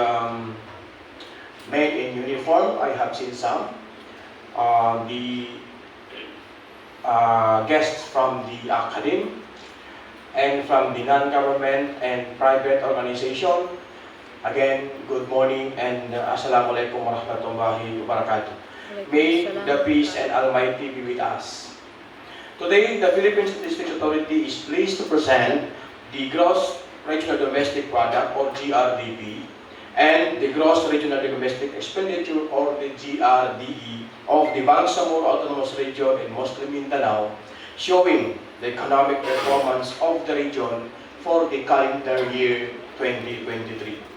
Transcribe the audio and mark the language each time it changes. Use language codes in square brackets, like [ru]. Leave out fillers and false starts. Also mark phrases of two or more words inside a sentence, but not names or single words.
[en] men in uniform, I have seen some, the guests from the academy and from the non-government and private organization. Again, good morning and [ar] السلام عليكم ورحمة الله وبركاته. [en] May the peace and Almighty be with us. Today, the Philippine Statistics Authority is pleased to present the Gross Regional Domestic Product or GRDP and the Gross Regional Domestic Expenditure or the GRDE of the Bangsamoro Autonomous Region in Muslim Mindanao, showing the economic performance of the region for the calendar year 2023.